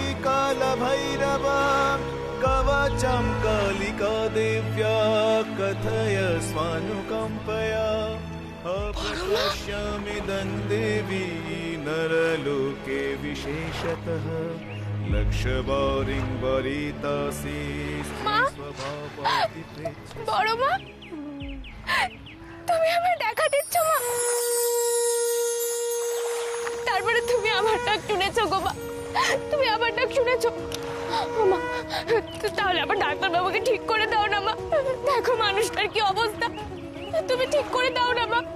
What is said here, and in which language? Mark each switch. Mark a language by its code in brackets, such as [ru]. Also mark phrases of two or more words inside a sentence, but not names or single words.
[sa] कालभैरव कवचं कालिका देव्या कथय स्वानुकम्पया अप्रपश्यामिदं देवी नरलोके विशेषतः लक्षवारिं वरितासि स्वभावाति प्रेत्य। [bn] বড় মা, তুমি আমার দেখা দিচ্ছ মা? তারপরে তুমি আমার ডাক শুনেছো গো মা, তুমি আমার ডাক শুনেছো। ও মা, তাহলে আবার ডাক্তারবাবুকে ঠিক করে দাও না মা। দেখো মানুষটার কি অবস্থা, তুমি ঠিক করে দাও না মা।